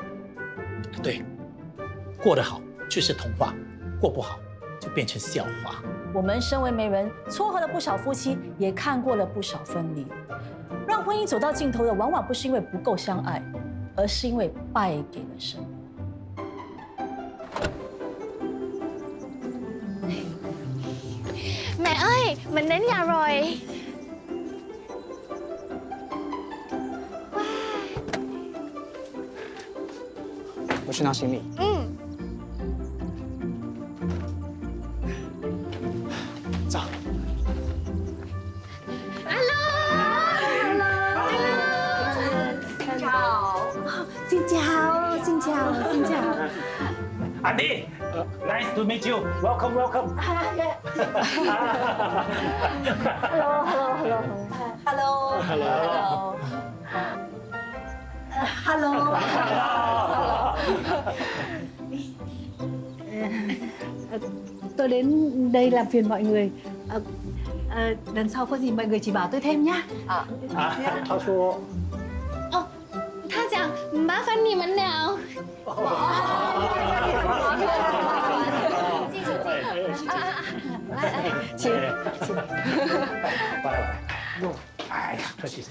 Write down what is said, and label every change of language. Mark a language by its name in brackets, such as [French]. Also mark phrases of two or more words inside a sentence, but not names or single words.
[Chinese] 对，过得好就是童话，过不好就变成笑话。我们身为媒人，撮合了不少夫妻，也看过了不少分离。让婚姻走到尽头的，往往不是因为不够相爱，而是因为败给了什么。 [Vietnamese] Mẹ ơi, mình đến nhà rồi. Wow. [Chinese] 我去拿行李。走。 [English] Adi, nice to meet you. Welcome, welcome. [Vietnamese] Tôi đến đây làm phiền mọi người. Lần sau có gì mọi người chỉ bảo tôi thêm nhá. [Chinese] 他说，他讲麻烦你们了。请，拜拜。哎呀，客气。